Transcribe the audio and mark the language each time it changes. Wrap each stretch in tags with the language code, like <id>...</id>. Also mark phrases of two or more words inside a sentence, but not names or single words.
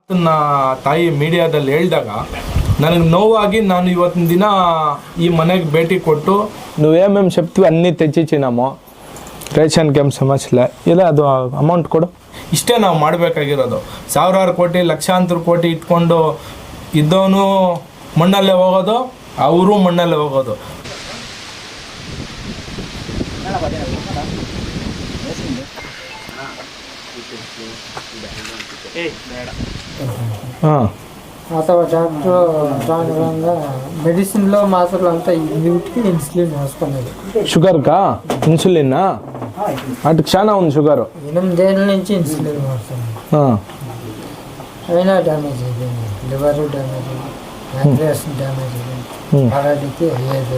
<kn>ನನ್ನ ತಾಯಿ ಮೀಡಿಯಾದಲ್ಲಿ ಹೇಳಿದಾಗ ನನಗೆ ನೋವಾಗಿ ನಾನು ಇವತ್ತಿನ ದಿನ ఈ ಮನೆಗೆ ಭೇಟಿ ಕೊಟ್ಟು</kn> <te>నువ్వేమేమి చెప్తావు అన్నీ తెచ్చిచ్చినాము</te> <kn>ರೇಷನ್ಗೆ ಏನು ಸಮಸ್ಯೆ ಇಲ್ಲ ಇಲ್ಲ ಅದು ಅಮೌಂಟ್ ಕೊಡು ಇಷ್ಟೇ ನಾವು ಮಾಡಬೇಕಾಗಿರೋದು. ಸಾವಿರಾರು ಕೋಟಿ ಲಕ್ಷಾಂತರ ಕೋಟಿ ಇಟ್ಕೊಂಡು ಇದ್ದವನು ಮಣ್ಣಲ್ಲೇ ಹೋಗೋದು, ಅವರು ಮಣ್ಣಲ್ಲೇ ಹೋಗೋದು. ಅಥವಾ ಡಾಕ್ಟ್ರು</kn> <te>రానుగా మెడిసిన్లో మాత్రలు అంతా వీటికి ఇన్సులిన్ వేసుకునేది. షుగర్కా ఇన్సులిన్ అటు చాలా ఉంది షుగర్. 8 ఏళ్ళ నుంచి ఇన్సులిన్ వాడుతున్నాను. అయినా డ్యామేజ్ అయిపోయింది, లివర్ డ్యామేజ్ అయింది, ప్యాంక్రియాస్ డ్యామేజ్ అయింది, అలాంటికి అయ్యేది.</te>